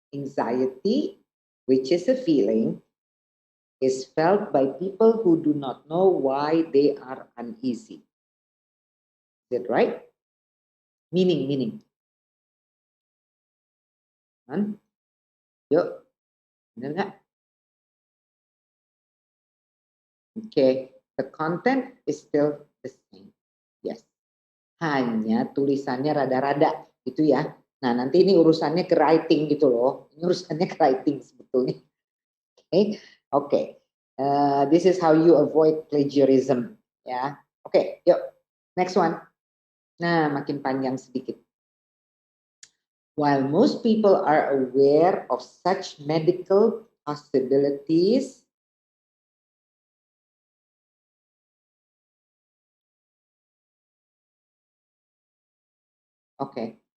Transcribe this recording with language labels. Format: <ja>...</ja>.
<en>Anxiety, which is a feeling, is felt by people who do not know why they are uneasy. Is it right? Meaning.</en> <id>Kan? Yuk, benar nggak?</id> <en>Okay, the content is still the same.</en> <id>Yes. Hanya tulisannya rada-rada gitu ya. Nah, nanti ini urusannya ke writing gitu loh. Ini urusannya ke writing sebetulnya.</id> <en>Okay. This is how you avoid plagiarism.</en> <id>Ya. Oke, yuk.</id> <en>Next one.</en> <id>Nah, makin panjang sedikit.</id> <en>While most people are aware of such medical possibilities, okay.</en>